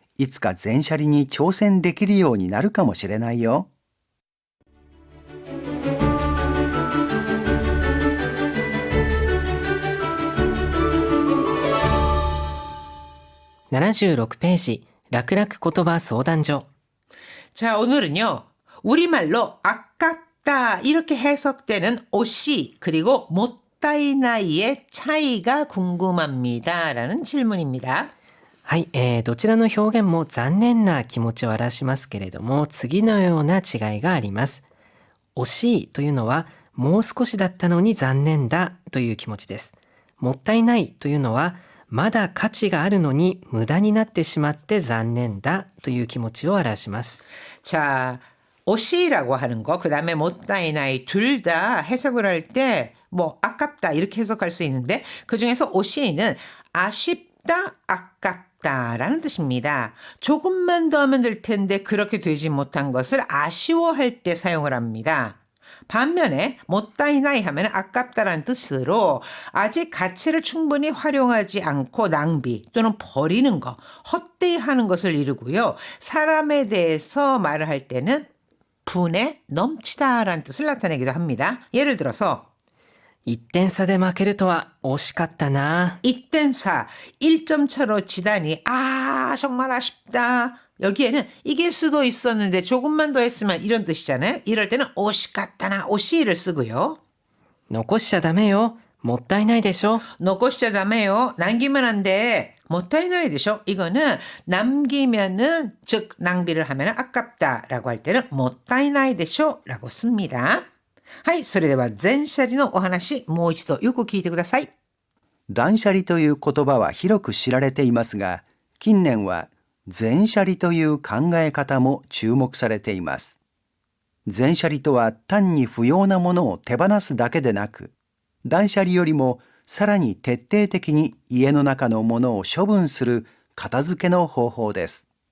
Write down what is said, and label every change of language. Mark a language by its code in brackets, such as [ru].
[ja] いつか全シャリに挑戦できるようになるかもしれないよ。 76ページ楽々言葉相談所 [ko] 자, 오늘은요. 우리말로 아깝다 이렇게 해석되는 오시 그리고 못다이나이의 차이가 궁금합니다. 라는 질문입니다. [ja] はい、どちらの表現も残念な気持ちを表しますけれども、次のような違いがあります。惜しいというのは、もう少しだったのに残念だという気持ちです。もったいないというのは、まだ価値があるのに無駄になってしまって残念だという気持ちを表します。 [ko] 자, 오시라고 하는 거, 그 다음에 못다이나이 둘 다 해석을 할 때 뭐 아깝다 이렇게 해석할 수 있는데 그 중에서 오시는 아쉽다, 아깝다라는 뜻입니다. 조금만 더 하면 될 텐데 그렇게 되지 못한 것을 아쉬워할 때 사용을 합니다. 반면에 못다이나이 하면 아깝다라는 뜻으로 아직 가치를 충분히 활용하지 않고 낭비 또는 버리는 거, 헛되이 하는 것을 이루고요. 사람에 대해서 말을 할 때는 분에 넘치다라는 뜻을 나타내기도 합니다. 예를 들어서 [ja] 1点差で負けるとは惜しかったな。 [ko] 1대4, 1점 차로 지다니 정말 아쉽다. 여기에는 이길 수도 있었는데 조금만 더 했으면 이런 뜻이잖아요. 이럴 때는 오시갔다나 오시를 쓰고요. [ja] 残しちゃダメよ。もったいないでしょ。 [ko] 놓고시자자매요. 남기면 안 돼. 못다이나이 되죠. 이거는 남기면은 즉 낭비를 하면 아깝다라고 할 때는 못다이나이 되죠라고 씁니다. [ja] はい、それでは全シャリのお話もう一度よく聞いてください。断捨離という言葉は広く知られていますが、近年は全捨離という考え方も注目されています。全捨離とは単に不要なものを手放すだけでなく、断捨離よりもさらに徹底的に家の中のものを処分する片付けの方法です。